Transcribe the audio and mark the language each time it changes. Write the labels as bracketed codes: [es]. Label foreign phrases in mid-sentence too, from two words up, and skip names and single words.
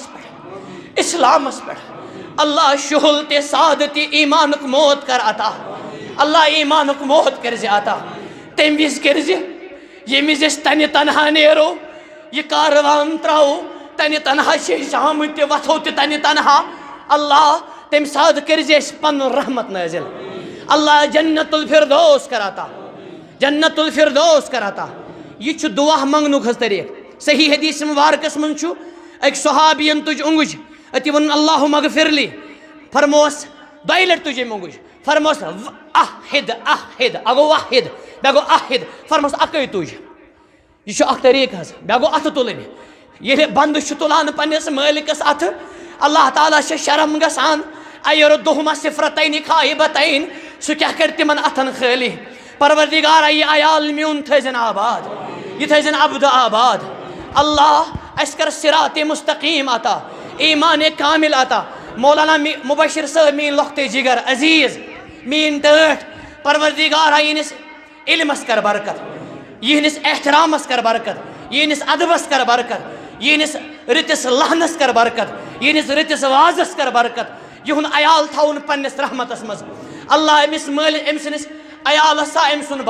[ks] پٮ۪ٹھ اسلامس پٮ۪ٹھ اللہ شُہُل تہِ سادٕ تہِ ایٖمانُک موت کر عطا اللہ ایٖمانُک موت کرزِ عطا تمہِ وِزِ کرزِ ییٚمہِ وِزِ أسۍ تنہِ تنہا نیرو یہِ کاروان تراوو تنہِ تنہا چھِ أسۍ آمٕتۍ تہِ وتھو تہِ تنہِ تنہا اللہ تمہِ ساتہٕ کرزِ اَسہِ پنُن رحمت نٲزِل اللہ [ar] جنت الفردوس [ks] کر عطا [ar] جنت الفردوس [ks] کر عطا یہ چھُ دعا منگنُک حظ طریٖقہٕ صحیح حدیث مبارکس منٛز چھُ أکۍ صحابین تُج اونگُج أتی ووٚنُن [ar] اللہُمہ اغفرلی [ks] فرموس دۄیہِ لٹہِ تُج أمۍ اونگُج فرموس احد اکھ گوٚو واحد بیٛاکھ گوٚو احد فرموس اکے تُج یہ چھُ اکھ طریٖقہٕ حظ بیٛاکھ گوٚو اتھٕ تُلٕنۍ ییٚلہِ بنٛدٕ چھُ تُلان پننِس مٲلکس اتھٕ اللہ تعالیٰ چھِ شرم گژھان [ar] ایردہما صفرتین خائبتین [ks] سُہ کیٛاہ کرِ تِمن اتھن خٲلی پروردگارا یہ عیال میون تھٲیزن آباد یہ تھٲیزن عبد آباد اللہ اَسہِ کر [ar] صراط مستقیم [ks] عطا ایمان کامل عطا مولانا مبشر صٲب میٛٲنۍ لۄکٹے جگر عزیز میٛٲنۍ ٹٲٹھۍ پروردگارا یِہنٛدِس علمس کر برکت یِہنٛدِس احترامس کر برکت یِہنٛدِس ادبس کر برکت یِہنٛدِس رٕتِس لہنس کر برکت یِہنٛدِس رٕتِس وازس کر برکت یِہُنٛد عیال تھاوُن پننِس رحمتس منٛز اللہ أمِس مٲلِس أمۍ سٕنٛدِس عیالس آ أمۍ سُنٛد